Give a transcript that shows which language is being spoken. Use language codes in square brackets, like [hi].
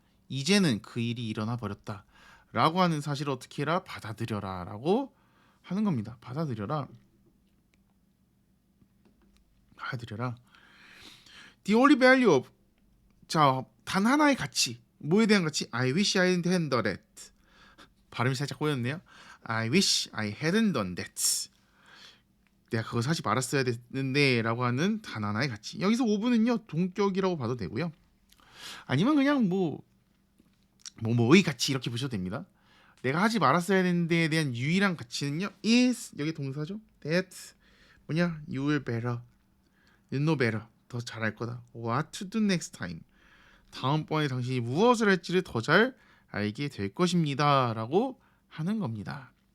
[ko] 이제는 그 일이 일어나 버렸다 라고 하는 사실을 어떻게 해라? 받아들여라 라고 하는 겁니다. 받아들여라. [en] The only value of, [ko] 자, 단 하나의 가치. 뭐에 대한 가치? [en] I wish I hadn't done that. [ko] 발음이 살짝 꼬였네요. [en] I wish I hadn't done that. [ko] 내가 그거 사지 말았어야 됐는데 라고 하는 단 하나의 가치. 여기서 5분은요 동격이라고 봐도 되고요, 아니면 그냥 뭐의 가치 이렇게 보셔도 됩니다. 내가 하지 말았어야 되는데에 대한 유일한 가치는요 is, 여기 동사죠, that 뭐냐, [en] you will better, you know better, [ko] 더 잘할 거다, [en] what to do next time, [ko] 다음번에 당신이 무엇을 할지를 더 잘 알게 될 것입니다 라고 하는 겁니다.